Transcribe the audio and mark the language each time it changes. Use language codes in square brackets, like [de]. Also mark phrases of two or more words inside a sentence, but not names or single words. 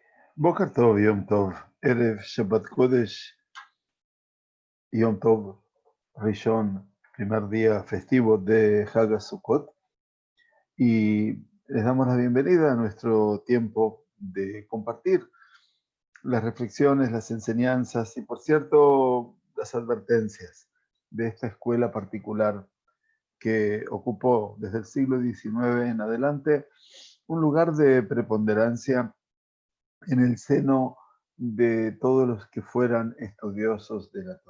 [he] בוקר טוב, יום טוב, ערב שבת קודש, יום טוב, ראשון, [es] primer día festivo de Hag Sukkot, y les damos la bienvenida a nuestro tiempo de compartir las reflexiones, las enseñanzas y, por cierto, las advertencias de esta escuela particular que ocupó desde el siglo XIX en adelante un lugar de preponderancia en el seno de todos los que fueran estudiosos de la Torá.